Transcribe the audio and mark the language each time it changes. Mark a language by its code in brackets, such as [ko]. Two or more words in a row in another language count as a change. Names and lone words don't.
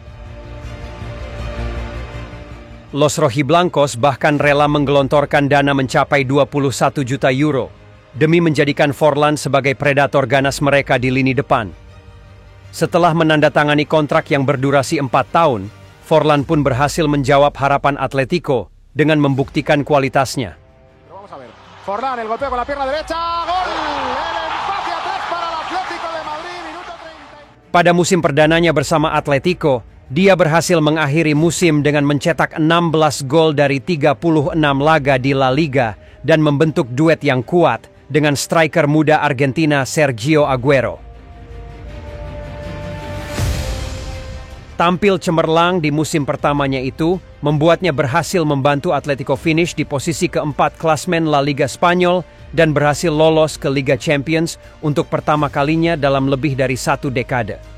[id] Los Rojiblancos bahkan rela menggelontorkan dana mencapai 21 juta euro demi menjadikan Forlan sebagai predator ganas mereka di lini depan. Setelah menandatangani kontrak yang berdurasi 4 tahun, Forlan pun berhasil menjawab harapan Atletico dengan membuktikan kualitasnya. [es] Forlan, el golpeo con la pierna derecha, gol! El empate a 3 para el Atlético de Madrid, minuto 30. [id] Pada musim perdananya bersama Atletico, dia berhasil mengakhiri musim dengan mencetak 16 gol dari 36 laga di La Liga dan membentuk duet yang kuat dengan striker muda Argentina Sergio Aguero. Tampil cemerlang di musim pertamanya itu, membuatnya berhasil membantu Atletico finish di posisi keempat klasmen La Liga Spanyol dan berhasil lolos ke Liga Champions untuk pertama kalinya dalam lebih dari 1 dekade.